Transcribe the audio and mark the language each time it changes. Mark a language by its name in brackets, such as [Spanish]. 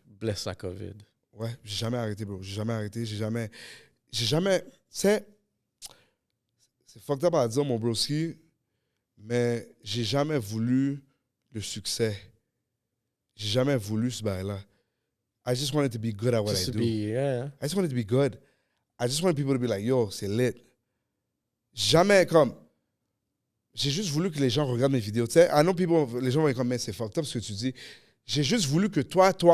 [French] Blesse la COVID. Ouais, j'ai jamais arrêté, bro. J'ai jamais arrêté. J'ai jamais. C'est fucked up à dire, mon broski, mais j'ai jamais voulu le succès. J'ai jamais voulu ce bail-là. [English] I just wanted to be good at what I do. Yeah. I just wanted to be good. I just wanted people to be like, yo, [French] c'est lit. Jamais comme. J'ai juste voulu que les gens regardent mes vidéos. Tu sais, [English] I know people, [French] les gens vont être comme, mais c'est fucked up ce que tu dis. J'ai juste voulu que toi,